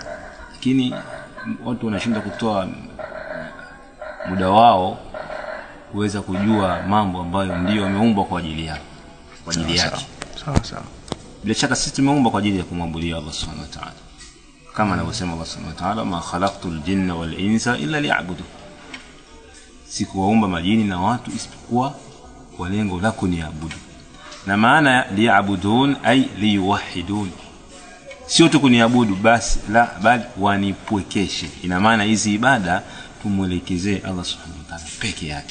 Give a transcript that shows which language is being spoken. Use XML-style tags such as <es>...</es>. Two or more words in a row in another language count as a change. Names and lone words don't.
<sw>Lakini watu wanashinda kutoa muda wao kuweza kujua mambo ambayo ndio wameumbwa kwa ajili yake. Sawa. Bila shaka sisi tumeumbwa kwa ajili ya kumwabudia Allah</sw> <ar>سبحانه وتعالى.</ar> <sw>Kama anavyosema</sw> <ar>الله سبحانه وتعالى ما خلقت الجن والإنس إلا ليعبدون.</ar> <sw>Sikuwaumba majini na watu isipokuwa kwa lengo la kuniabudu. Na maana</sw> <ar>ليعبدون أي ليوحدون.</ar> <sw>Sio tu kuniabudu basi, la, bali wanipwekeshe. Ina maana hizi ibada tumuelekezee Allah</sw> <ar>سبحانه وتعالى</ar> <sw>peke yake.</sw>